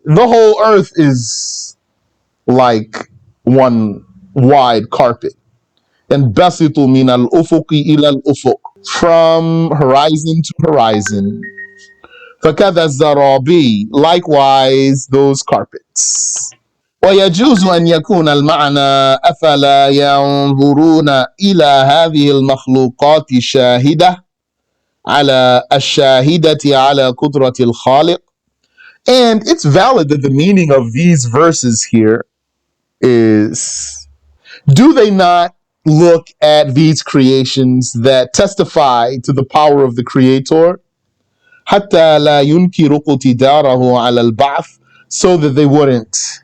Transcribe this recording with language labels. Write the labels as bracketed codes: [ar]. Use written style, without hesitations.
[en] The whole earth is like one wide carpet. And [ar] بسط من الأفق إلى الأفق, [en] from horizon to horizon. [ar] فكذا الزرابي, [en] likewise those carpets. [ar] ويجوز أن يكون المعنى أفلا ينظرون إلى هذه المخلوقات الشاهدة على الشاهدة على قدرة الخالق. [en] And it's valid that the meaning of these verses here is, do they not look at these creations that testify to the power of the Creator, [ar] حتى لا ينكر اقتداره على البعث, [en] so that they wouldn't